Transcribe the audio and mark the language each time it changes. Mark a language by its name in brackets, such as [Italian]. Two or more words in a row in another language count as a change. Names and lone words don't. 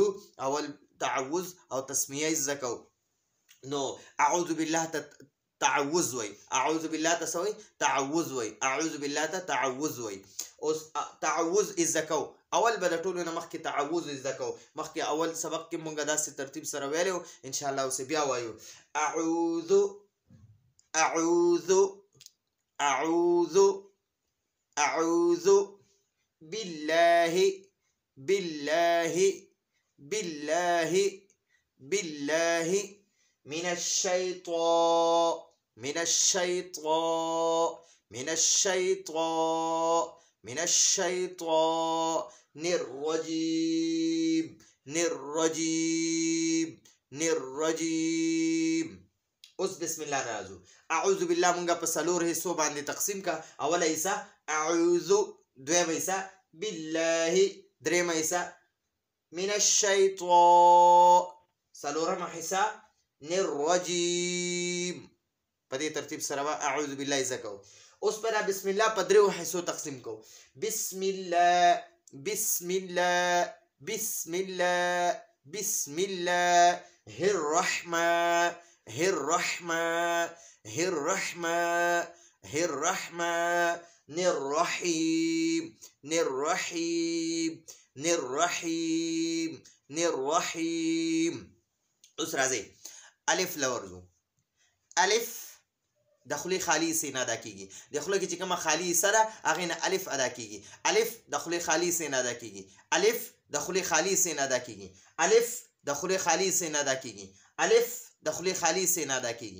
[Pashto] اول تعوذ او تسمیه زده کوو. نو [Arabic] اعوذ بالله [Pashto] تعوذ وای، [Arabic] اعوذ بالله [Pashto] ته سوی تعوذ وای، [Arabic] اعوذ بالله [Pashto] ته تعوذ وای. اوس تعوذ زده کوو، اول به د ټولو نه مخکې تعوذ زده کوو. مخکې اول سبق کې مونږ داسې ترتیب سره ویلی وو، انشاءالله اوس بیا وایو. [Arabic] اعوذ اعوذ اعوذ اعوذ بالله بالله بالله بالله من الشيطان من الشيطان من الشيطان من الشيطان الرجيم الرجيم الرجيم. [Pashto] اوس [Arabic] بسم الله [Pashto] راځو. [Arabic] اعوذ بالله [Pashto] مونږه په څلور حصو باندې تقسیم کا. اوله حصہ اعوذ، دویمه حصہ بالله، دریمه حصہ [Arabic] من الشیطان، [Pashto] څلورمه حصہ الرجیم. په دې ترتیب سره [Arabic] اعوذ بالله [Pashto] زکو. اوس پر [Arabic] بسم الله [Pashto] په دریو حصو تقسیم کو. [Arabic] بسم الله بسم الله بسم الله بسم الله الرحمن الرحمن الرحمن الرحمن الرحيم الرحيم الرحيم الرحيم. [Pashto] اوس راځي الف لورزو. الف د خولې خالی سین ادا کیږي. د خولې کې چې کومه خالی سره هغه نه الف ادا کیږي. الف د خولې خالی سین ادا کیږي. الف د خولې خالی سین ادا کیږي. الف د خولې خالی سین ادا کیږي. الف د خولې خالی سین ادا کیږي.